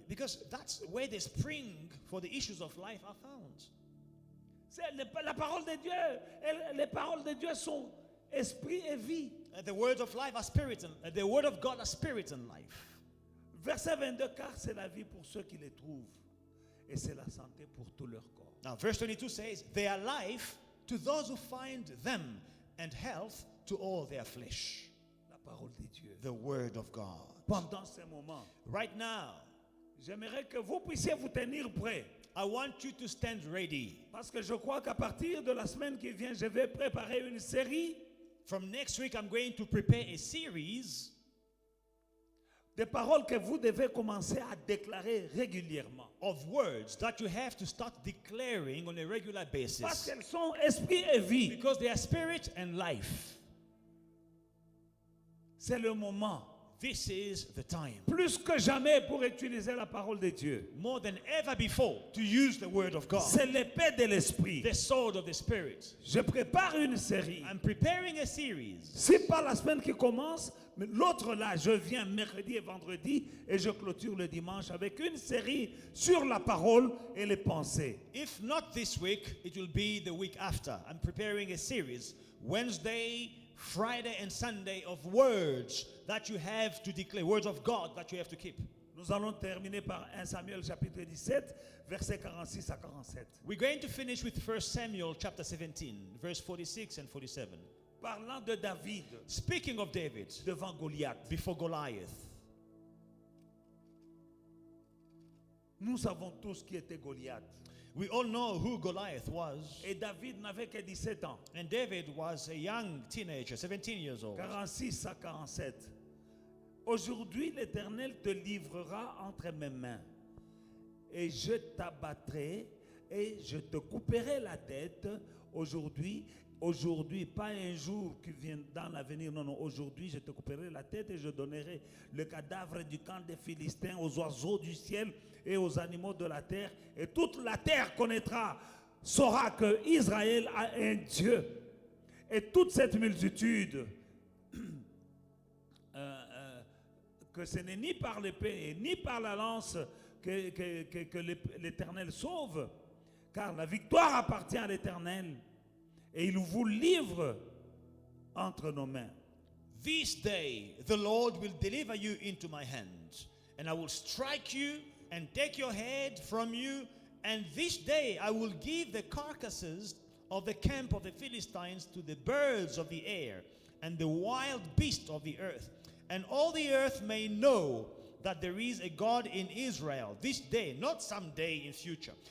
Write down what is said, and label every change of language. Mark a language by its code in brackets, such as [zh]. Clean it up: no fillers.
[en] Because that's where the spring for the issues of life are found. [fr] La parole de Dieu, les paroles de Dieu sont esprit et vie. [en] The words of life are spirit, and the word of God are spirit and life. [fr] Verset 22, car c'est la vie pour ceux qui les trouvent et c'est la santé pour tout leur corps. [en] Now, verse 22 says, they are life to those who find them, and health to all their flesh. [fr] La parole de Dieu. [en] The word of God. [fr] Pendant ces moments, [en] Right now, [fr] j'aimerais que vous puissiez vous tenir prêts. [en] I want you to stand ready. [fr] Parce que je crois qu'à partir de la semaine qui vient, je vais préparer une série [en] From next week, I'm going to prepare a series [fr] de paroles que vous devez commencer à déclarer régulièrement. [en] of words that you have to start declaring on a regular [fr] Parce [en] basis. [fr] qu'elles sont esprit et vie. [en] Because they are spirit and life. [fr] C'est le moment, [en] This is the time. [fr] plus que jamais, pour utiliser la parole de Dieu. [en] More than ever before, to use the word of God. [fr] C'est l'épée de l'esprit. [en] The sword of the spirit. [fr] Je prépare une série. [en] I'm preparing a series. [fr] C'est pas la semaine qui commence, mais l'autre là, je viens mercredi et vendredi et je clôture le dimanche avec une série sur la parole et les pensées. [en] If not this week, it will be the week after. I'm preparing a series, Wednesday, Friday, and Sunday, of words that you have to declare, words of God that you have to keep. [fr] Nous allons terminer par 1 Samuel chapitre 17, versets 46 à 47. [en] We're going to finish with 1 Samuel chapter 17, verse 46 and 47. [fr] Parlant de David [en] Speaking of David, [fr] devant Goliath, [en] before Goliath. [fr] nous savons tous qui était Goliath. [en] We all know who Goliath was. [fr] Et David n'avait que 17 ans, [en] And David was a young teenager, 17 years old. [fr] 46 à 47. Aujourd'hui, l'Éternel te livrera entre mes mains, et je t'abattrai et je te couperai la tête. Aujourd'hui, pas un jour qui vient dans l'avenir, non, aujourd'hui, je te couperai la tête et je donnerai le cadavre du camp des Philistins aux oiseaux du ciel et aux animaux de la terre, et toute la terre saura que Israël a un Dieu. Et toute cette multitude, que ce n'est ni par l'épée et ni par la lance que l'Éternel sauve, car la victoire appartient à l'Éternel et il vous livre entre nos mains. [en] This day the Lord will deliver you into my hand, and I will strike you and take your head from you, and this day I will give the carcasses of the camp of the Philistines to the birds of the air and the wild beasts of the earth, and all the earth may know that there is a God in Israel this day, not some day in future.